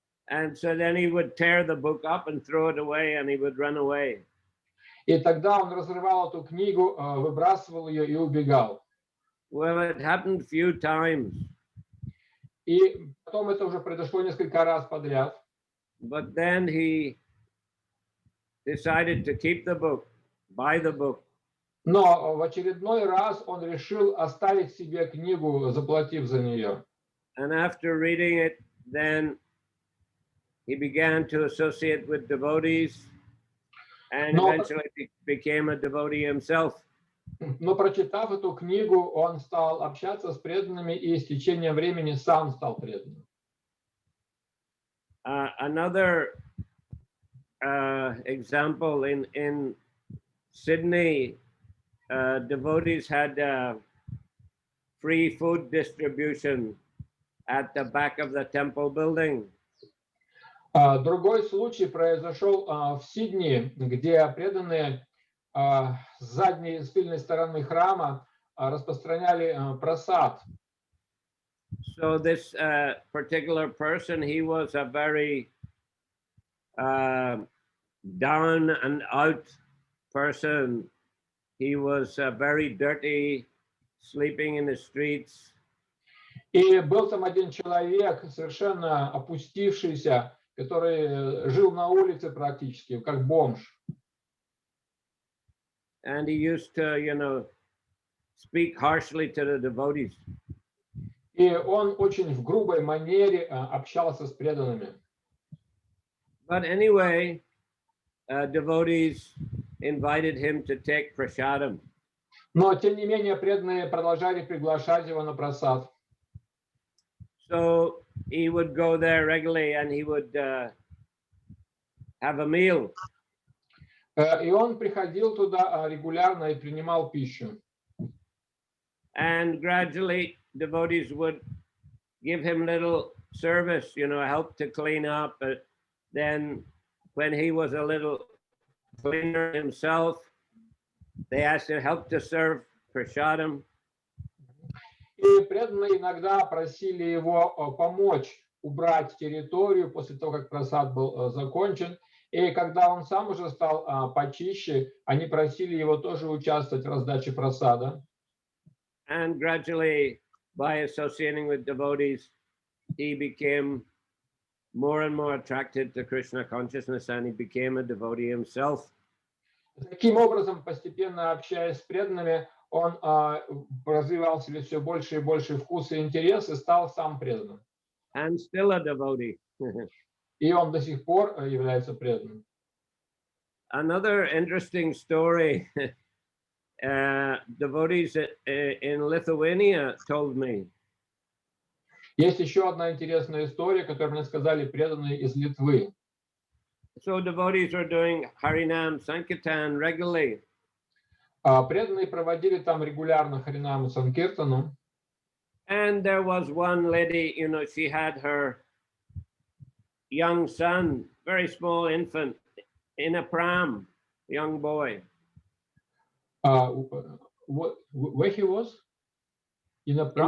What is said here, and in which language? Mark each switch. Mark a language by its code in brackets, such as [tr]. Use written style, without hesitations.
[en] And so then he would tear the book up and throw it away, and he would run away. [ru] И тогда он разрывал эту книгу, выбрасывал ее и убегал. [en] Well, it happened a few times. [ru] И потом это уже произошло несколько раз подряд. [en] But then he decided to keep the book, buy the book. [ru] Но в очередной раз он решил оставить себе книгу, заплатив за нее. [en] And after reading it, then he began to associate with devotees and eventually became a devotee himself. [ru] Но прочитав эту книгу, он стал общаться с преданными и с течением времени сам стал преданным. [en] Another example in Sydney, devotees had free food distribution at the back of the temple building. [ru] Другой случай произошел в Сиднее, где преданные с задней, с тыльной стороны храма распространяли прасад. [en] So this particular person, he was a very down and out person. He was very dirty, sleeping in the streets. [ru] И был там один человек, совершенно опустившийся, который жил на улице практически, как бомж. [en] And he used to, speak harshly to the devotees. [ru] И он очень в грубой манере общался с преданными. [en] But anyway, devotees invited him to take prasadam. [ru] Но, тем не менее, преданные продолжали приглашать его на прасад. [en] So he would go there regularly and he would have a meal. [ru] И он приходил туда регулярно и принимал пищу. [en] And gradually, devotees would give him little service, help to clean up. But then when he was a little cleaner himself, they asked him help to serve prasadam. [ru] И преданные иногда просили его помочь убрать территорию после того, как прасад был закончен. И когда он сам уже стал почище, они просили его тоже участвовать в раздаче прасада. [en] And gradually, by associating with devotees, he became more and more attracted to Krishna consciousness, and he became a devotee himself. [ru] Таким образом, постепенно общаясь с преданными, он развивал в себе все больше и больше вкус и интерес и стал сам преданным. [en] And still a devotee. [ru] И он до сих пор является преданным. [en] Another interesting story, devotees in Lithuania told me. [ru] Есть еще одна интересная история, которую мне сказали преданные из Литвы. [en] So devotees were doing Harinam Sankirtan regularly. [ru] Преданные проводили там регулярно Харинам и Санкиртану. [en] And there was one lady, you know, she had her young son, very small infant, in a pram, young boy. Where he was? In a pram?